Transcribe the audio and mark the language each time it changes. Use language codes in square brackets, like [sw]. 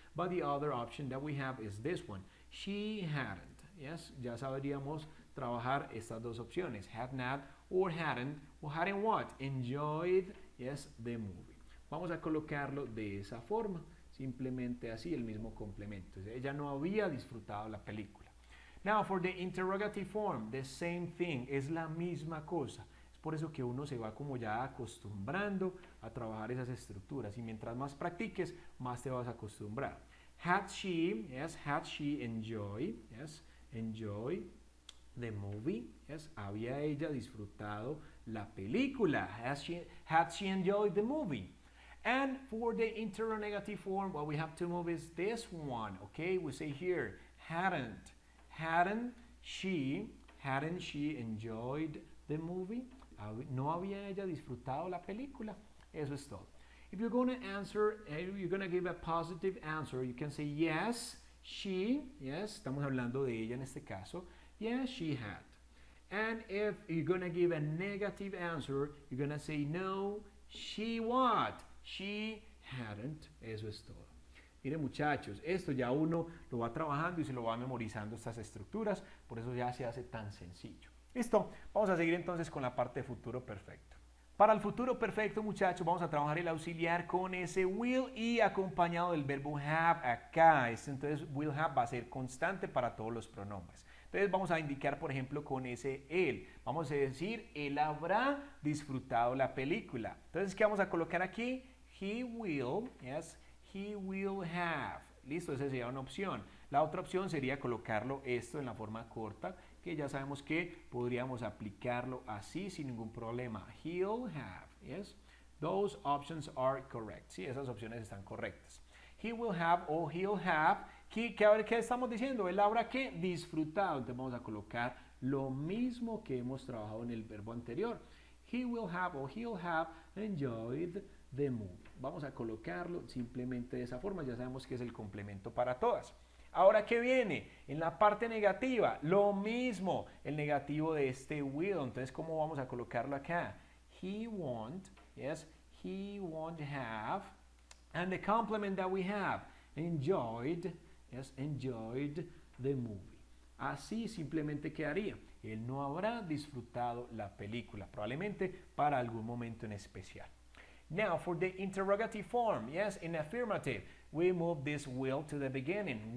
[en] But the other option that we have is this one. She hadn't. Yes, [es] ya sabríamos trabajar estas dos opciones. [en] Had not or hadn't. Or hadn't what? Enjoyed, yes, the movie. [es] Vamos a colocarlo de esa forma. Simplemente así, el mismo complemento. Ella no había disfrutado la película. [en] Now, for the interrogative form, the same thing. [es] Es la misma cosa. Es por eso que uno se va como ya acostumbrando a trabajar esas estructuras. Y mientras más practiques, más te vas a acostumbrar. [en] Had she, yes, had she enjoyed, yes, enjoy the movie, yes, [es] había ella disfrutado la película. [en] Had she enjoyed the movie? And for the interrogative form, what we have to move is this one, okay? We say here, hadn't she enjoyed the movie? [es] ¿No había ella disfrutado la película? [en] Eso es todo. If you're going to answer, you're going to give a positive answer, you can say yes, she, yes, [es] estamos hablando de ella en este caso, [en] yes, she had. And if you're going to give a negative answer, you're going to say no, she what? She hadn't. [es] Eso es todo. Miren muchachos, esto ya uno lo va trabajando y se lo va memorizando estas estructuras, por eso ya se hace tan sencillo. Listo, vamos a seguir entonces con la parte de futuro perfecto. Para el futuro perfecto, muchachos, vamos a trabajar el auxiliar con ese will y acompañado del verbo have acá. Entonces, will have va a ser constante para todos los pronombres. Entonces, vamos a indicar, por ejemplo, con ese él. Vamos a decir, él habrá disfrutado la película. Entonces, ¿qué vamos a colocar aquí? [en] He will, yes, he will have. [es] Listo, esa sería una opción. La otra opción sería colocarlo esto en la forma corta, que ya sabemos que podríamos aplicarlo así sin ningún problema. [en] He'll have, yes. Those options are correct. [es] Sí, esas opciones están correctas. [en] He will have [es] o [en] he'll have. [es] ¿Qué estamos diciendo? Él habrá que disfrutado. Entonces vamos a colocar lo mismo que hemos trabajado en el verbo anterior. [en] He will have o he'll have enjoyed the movie. [es] Vamos a colocarlo simplemente de esa forma. Ya sabemos que es el complemento para todas. Ahora, ¿qué viene? En la parte negativa, lo mismo, el negativo de este will. Entonces, ¿cómo vamos a colocarlo acá? [en] He won't, yes, he won't have. And the complement that we have, enjoyed, yes, enjoyed the movie. [es] Así simplemente quedaría. Él no habrá disfrutado la película, probablemente para algún momento en especial. [en] Now, for the interrogative form, yes, in affirmative, we move this will to the beginning.